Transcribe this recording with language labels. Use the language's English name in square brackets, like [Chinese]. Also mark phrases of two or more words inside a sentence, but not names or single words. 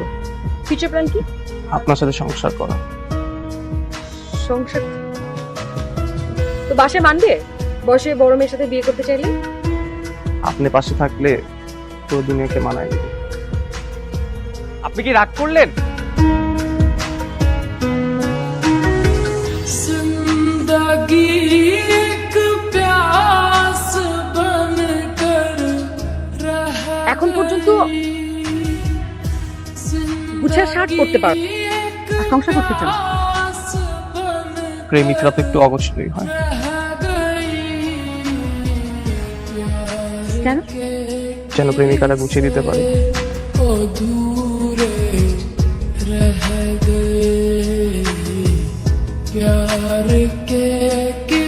[English] future plan [Bangla] কি? আপনার সাথে সংসার করা। সংসার তো বাসায় মানবে? বয়সে বড় মেয়ের সাথে বিয়ে করতে চাইলে? আপনি পাশে থাকলে পুরো দুনিয়াকে মানায় দেবে। আপনি কি রাগ করলেন? [Hindi] जिंदगी एक प्यास बनकर रह [Bangla] এখন পর্যন্ত গুছা শার্ট পরতে পারো আর সংসার করতে চাও? প্রেমিকরা তো একটু অগোছলই হয়। কেন? যেন প্রেমিকারা গুছিয়ে দিতে পারে। [Hindi] अधूरे रह गए प्यार के